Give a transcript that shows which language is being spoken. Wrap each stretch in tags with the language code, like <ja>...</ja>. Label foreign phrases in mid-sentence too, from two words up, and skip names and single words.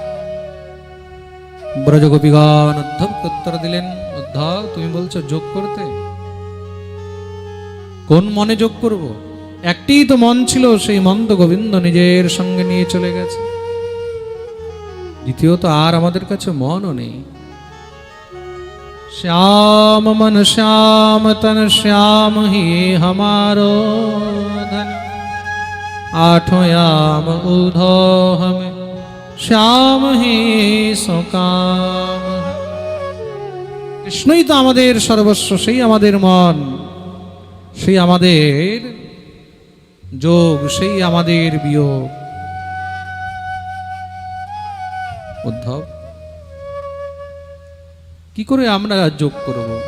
<bn>ব্রজগোপীগণ উদ্ধবকে উত্তর দিলেন, উদ্ধব তুমি বলছো যোগ করতে? কোন মনে যোগ করব? একটি তো মন ছিল, সেই মন তো গোবিন্দ নিজের সঙ্গে নিয়ে চলে গেছে। দ্বিতীয়ত আর আমাদের কাছে মনও নেই।</bn> <bra>श्याम मन श्याम तन श्याम ही हमारो धन, आठों याम उधो हमें श्याम ही सोकाम।</bra> <bn>কৃষ্ণই তো আমাদের সর্বস্ব, সেই আমাদের মন, সেই আমাদের যোগ, সেই আমাদের বিয়োগ। উদ্ধব, কি করে আমরা যোগ করব?</bn>